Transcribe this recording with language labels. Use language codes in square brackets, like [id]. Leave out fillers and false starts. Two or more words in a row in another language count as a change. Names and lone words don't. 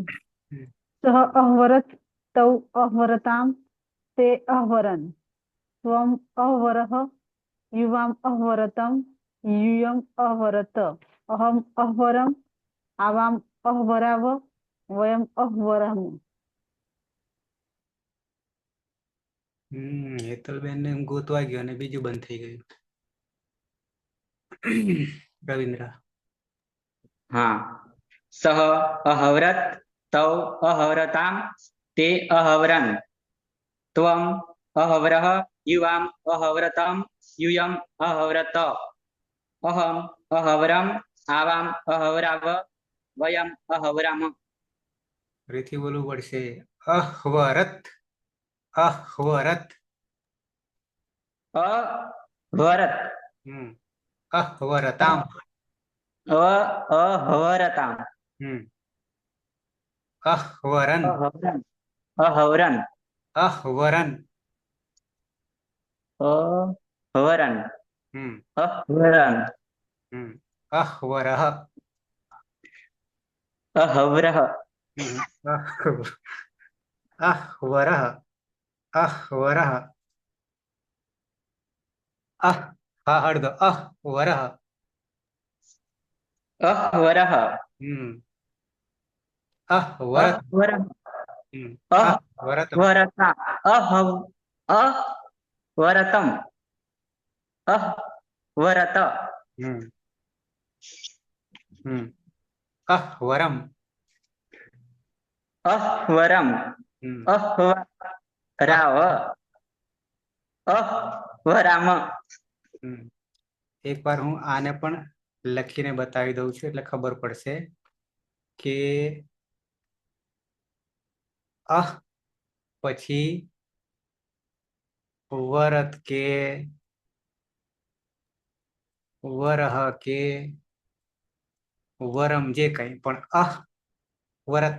[sa] સહ અહવરત તૌ અહવરતામ તે અહવરન સ્વમ અહવરહ યુવામ અહવરતમ યુયમ અહવરત અહમ અહવરમ આવામ અહવરાવ વયમ અહવરમ. [gu] હેતલબેન ને ગોતવા ગયો અને બીજું બંધ થઈ ગયું. રવિન્દ્ર. [sa] हाँ सह अहवरत तौ अहवरताम ते अहवरन त्वम अहवरः युवाम अहवरतम यूयम अहवरत अहम अहवरम आवाम अहवराव वयम अहवराम. [gu] ફરીથી બોલવું પડશે. અહવરત. [sa] અહવરત. अवरत અહવરતામ. अहवरताम અહવરન. अहवरन अहवरन અહવરન. अहवरन હમ अहवरन હમ અહવરહ. अहवरः અહવરહ. અહવરહ. [gu] હા હળદો. [sa] અહવરહ. अहवरः અહવરત. अहवरः અહવરતમ. अहवरता अहवरतम अहवरत હમ હમ અહવરમ. अहवरम હમ अहवराव अहवराम. [gu] એક વાર હું આને પણ લખીને બતાવી દઉં છું એટલે ખબર પડશે કે અહ પછી વરત કે વરહ કે વરમ જે કઈ પણ વરત.